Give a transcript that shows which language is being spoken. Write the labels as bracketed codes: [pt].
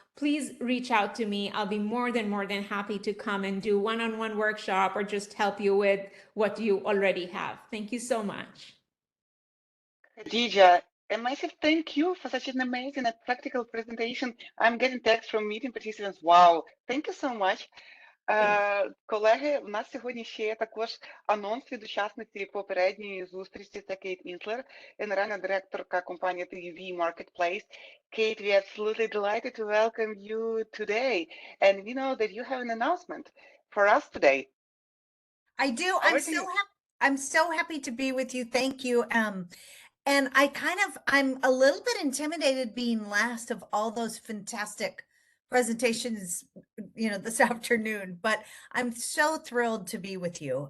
[en] Please reach out to me. I'll be more than happy to come and do one-on-one workshop or just help you with what you already have. Thank you so much. Khadija, a massive thank you for such an amazing and practical presentation. I'm getting text from meeting participants. Wow, thank you so much. [uk] Колеги, в нас сьогодні ще є також анонс від учасниці попередньої зустрічі. Це Кейт Інслер, генеральна директорка компанії TV Marketplace. [en] Kate, we are absolutely delighted to welcome you today. And we know that you have an announcement for us today. I do. I'm so happy to be with you. Thank you. And I'm a little bit intimidated being last of all those fantastic presentations, this afternoon, but I'm so thrilled to be with you.